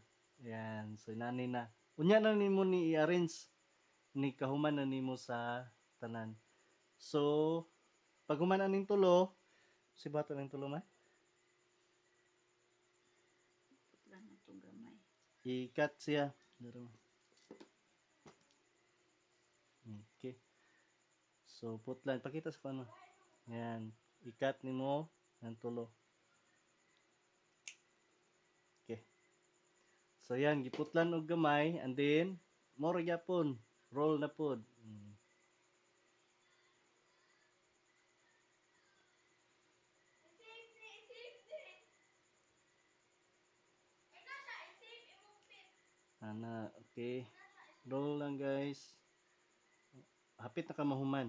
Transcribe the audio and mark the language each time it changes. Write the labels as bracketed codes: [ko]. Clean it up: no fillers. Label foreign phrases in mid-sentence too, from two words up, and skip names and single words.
[ceb] Ayan, so nani na. Unya na nimo ni i-arrange ni kahuman na nimo sa tanan. So pag human aning tulo, si bato ning tulo man. Putlan na itong gamay. I-cut siya. Daro. Okay. So putlan pakita sa paano. Ayan, i-cut nimo ng tulo. Okay. So yan, giputlan og gamay [en] and then [ceb] more gyapon, roll na pod. Ana, okay. Roll lang guys. Hapit na ka mahuman.